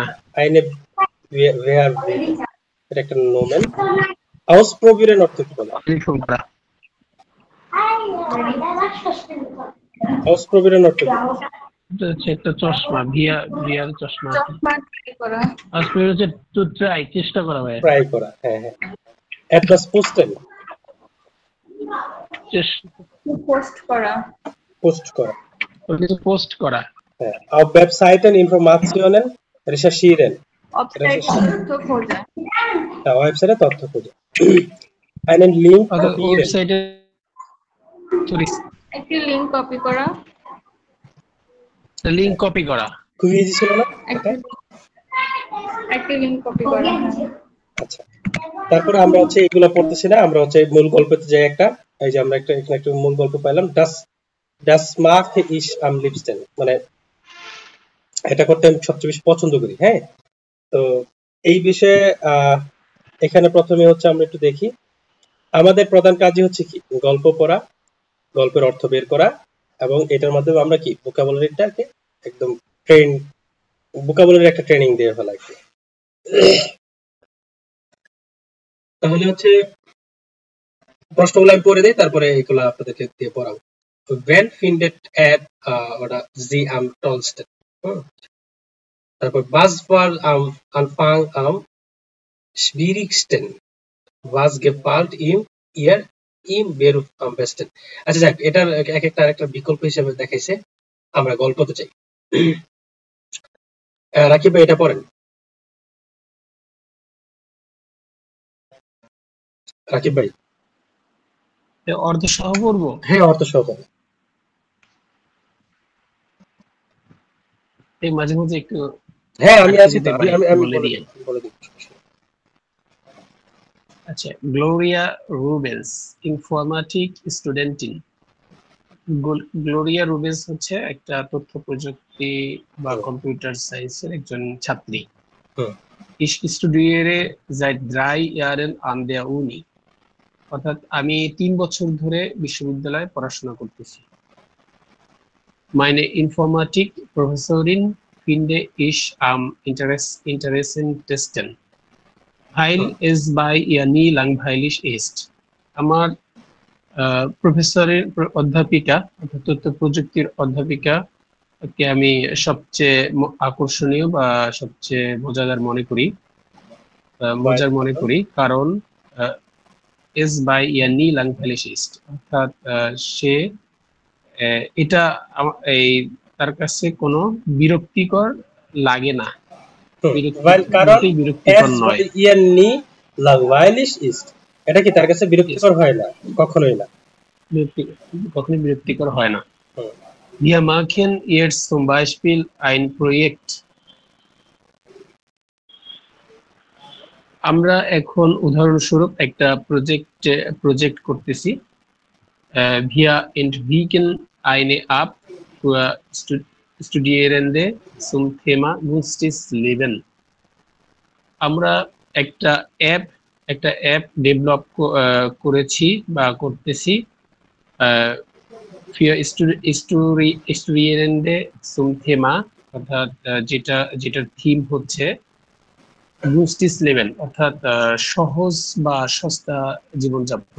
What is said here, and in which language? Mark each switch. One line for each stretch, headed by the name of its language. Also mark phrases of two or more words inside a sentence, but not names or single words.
Bangla: আইনে ওয়্যার এটা একটা নোমেন। আউসপ্রবিরেন অর্থ কি বলে? টেলিফোন করা। অস্প্রবীরের অর্থ কি? এটা হচ্ছে একটা চশমা, ভিআর চশমা। চশমা ট্রাই করা। অস্প্রবীর হচ্ছে
English: to try,
Bangla: চেষ্টা করা ভাই। ট্রাই করা, হ্যাঁ হ্যাঁ।
German: etwas posten,
Bangla: পোস্ট করা। পোস্ট করা, কিছু পোস্ট করা। হ্যাঁ।
German: auf Webseiten Informationen recherchieren,
Bangla: ওয়েবসাইটে তথ্য খোঁজা। ওয়েবসাইটে তথ্য খোঁজা।
German: einen Link kopieren,
Bangla: ওয়েবসাইটে একটি লিংক কপি করা। লিংক কপি করা। খুবই ইজি ছিল না? একটি লিংক কপি করা। আচ্ছা, তারপরে আমরা হচ্ছে এগুলো পড়তেছি না, আমরা হচ্ছে মূল গল্পতে যাই একটা। এই যে আমরা এখানে একটা মূল গল্প পাইলাম,
German: das mache ich am liebsten,
Bangla: মানে এটা করতে আমি সবচেয়ে বেশি পছন্দ করি। হ্যাঁ, তো এই বিষয়ে এখানে প্রথমে হচ্ছে আমরা একটু দেখি, আমাদের প্রধান কাজই হচ্ছে কি, গল্প পড়া, গল্পের অর্থ বের করা, এবং এটার মাধ্যমে আমরা কি ভোকাবুলারিটাকে একদম ভোকাবুলারির একটা ট্রেনিং দিয়ে ফেলা। তাহলে হচ্ছে প্রশ্নগুলো আমি পড়ে দিই, তারপরে এগুলো আপনাদেরকে দিয়ে পড়াবো।
German: When findet er oder sie am tollsten? তারপর was war am Anfang am schwierigsten? Was gefällt ihr im Beruf am besten?
Bangla: আচ্ছা যাক, এটার এক একটা আরেকটা বিকল্প হিসেবে দেখাইছে। আমরা গল্পতে চাই। রাকিব ভাই এটা পড়েন। রাকিব ভাই অর্থ সহ পড়বো? হ্যাঁ, অর্থ সহ পড়েন। এই মাঝে মাঝে একটু হ্যাঁ, আমি আছি তো, আমি বলে দিই। আচ্ছা, গ্লোরিয়া রুবেন্স,
German: Informatik Studentin.
Bangla: গ্লোরিয়া রুবেন্স হচ্ছে একটা তথ্য প্রযুক্তি বা কম্পিউটার সায়েন্সের একজন ছাত্রী।
German: Ich studiere seit 3 Jahren an der Uni,
Bangla: অর্থাৎ আমি 3 বছর ধরে বিশ্ববিদ্যালয়ে পড়াশোনা করতেছি।
German: Meine Informatik Professorin finde ich am interessantesten, weil es bei ihr nie langweilig ist.
Bangla: আমার প্রফেসরের অধ্যাপিকা, অর্থাৎ তথ্য প্রযুক্তির অধ্যাপিকা কে আমি সবচেয়ে আকর্ষণীয় বা সবচেয়ে মজাদার মনে করি, কারণ
German: es bei ihr nie langweilig ist,
Bangla: অর্থাৎ সে এটা এই তার কাছে কোনো বিরক্তিকর লাগে না, বিরক্তিকর নয়। এটা কি তার কাছে বিরক্তিকর হয় না? কখনোই না, কখনোই বিরক্তিকর হয় না।
German: Wir machen jetzt zum Beispiel ein Projekt,
Bangla: আমরা এখন উদাহরণস্বরূপ একটা প্রজেক্ট করতেছি।
German: Wir entwickeln eine App für Studierende zum Thema günstiges Leben,
Bangla: আমরা একটা অ্যাপ ডেভেলপ করেছি বা করতেছি
German: für Studierende zum Thema,
Bangla: অর্থাৎ যেটার থিম হচ্ছে
German: günstiges Leben,
Bangla: অর্থাৎ সহজ বা সস্তা জীবনযাপন।